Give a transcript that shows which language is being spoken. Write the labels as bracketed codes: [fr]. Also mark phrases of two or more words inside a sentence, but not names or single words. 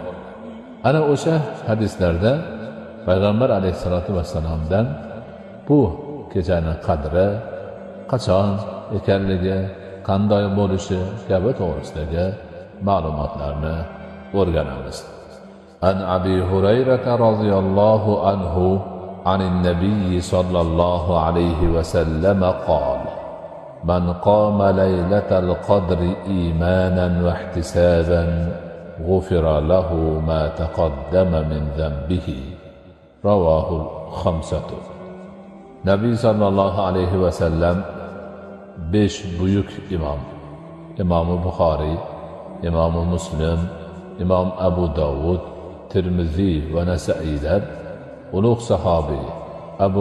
[uz] Ana o'sha hadislarda Payg'ambar [ar] عليه الصلاة والسلام [uz] bu kechani qadri, qachon ekanligi, qanday bo'lishi kabi to'g'risidagi ma'lumotlarni o'rganamiz. [ar] عن أبي هريرة رضي الله عنه عن النبي صلى الله عليه وسلم قال من قام ليلة القدر إيمانا واحتسابا غفر له ما تقدم من ذنبه. رواه الخمسة. [uz] Nabiy [ar] صلى الله عليه وسلم [uz] besh buyuk imom, Imom Buxoriy, Imom Muslim, Imom Abu Dovud, Tirmiziy va Nasai'dan ulug' sahobiy Abu